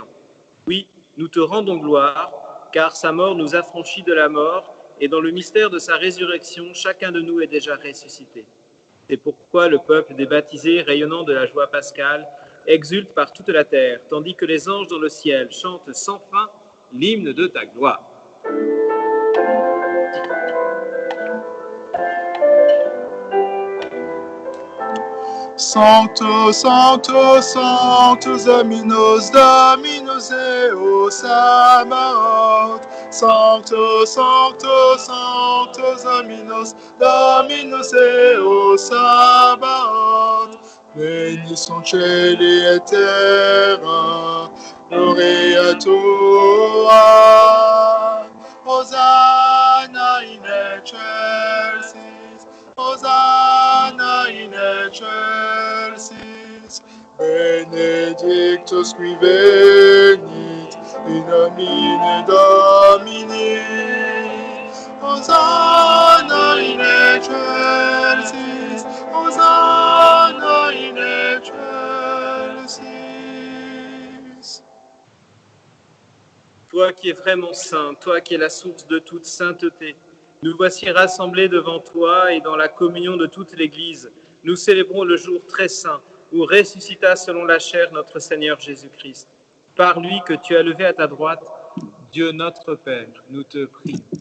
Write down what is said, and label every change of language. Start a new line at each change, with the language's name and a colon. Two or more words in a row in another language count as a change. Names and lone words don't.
French: Oui, nous te rendons gloire, car sa mort nous affranchit de la mort, et dans le mystère de sa résurrection, chacun de nous est déjà ressuscité. C'est pourquoi le peuple des baptisés, rayonnant de la joie pascale, exulte par toute la terre, tandis que les anges dans le ciel chantent sans fin l'hymne de ta gloire.
Latin: Sanctus, Sanctus, Sanctus, Dominus, Dominus Deus Sabaoth. Sanctus, Sanctus, Sanctus, Dominus, Dominus Deus Sabaoth.
French: Bénis sont
Latin: cieli et terra, gloria tua. Hosanna in excelsis, Hosanna in excelsis, benedictus qui venit in nomine Domini. Hosanna in excelsis, Hosanna in excelsis.
French: Toi qui es vraiment saint, toi qui es la source de toute sainteté, nous voici rassemblés devant toi et dans la communion de toute l'Église. Nous célébrons le jour très saint où ressuscita selon la chair notre Seigneur Jésus-Christ. Par lui que tu as levé à ta droite, Dieu notre Père, nous te prions.